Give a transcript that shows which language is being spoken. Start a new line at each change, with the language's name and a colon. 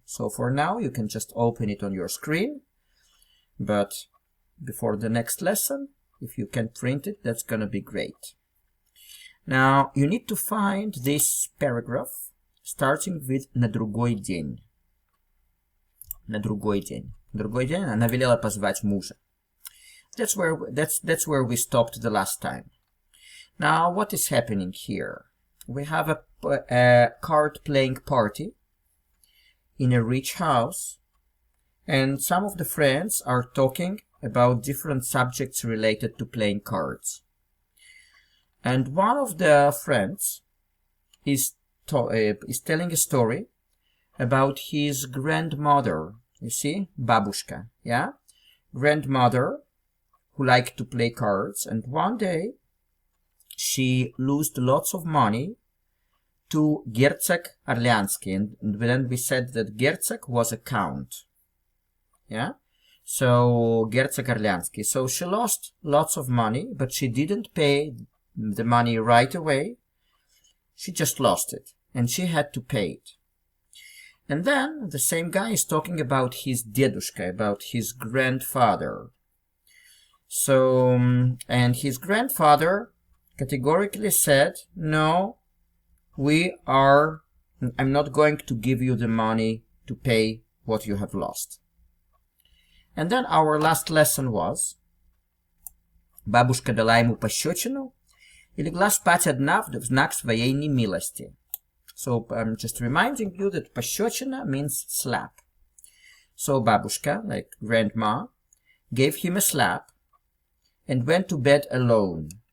English: So for now, you can just open it on your screen, but before the next lesson, if you can print it, that's gonna be great. Now, you need to find this paragraph, starting with
Russian: «на другой день». На другой день. На другой день она велела позвать мужа.
English: That's where we stopped the last time. Now, what is happening here? We have a card-playing party in a rich house, and some of the friends are talking about different subjects related to playing cards. And one of the friends is telling a story about his grandmother. You see, babushka, yeah? Grandmother who liked to play cards, and one day she lost lots of money to Герцог Орлеанский, and then we said that Герцог was a count, yeah? So, Герцог Орлеанский. So she lost lots of money, but she didn't pay the money right away. She just lost it, and she had to pay it. And then the same guy is talking about his dedushka, about his grandfather. So, and his grandfather categorically said, no, I'm not going to give you the money to pay what you have lost. And then our last lesson was,
Russian: бабушка дала ему пощечину и легла спать одна в знак своей немилости.
English: So I'm just reminding you that пощечина means slap. So babushka, like grandma, gave him a slap and went to bed alone.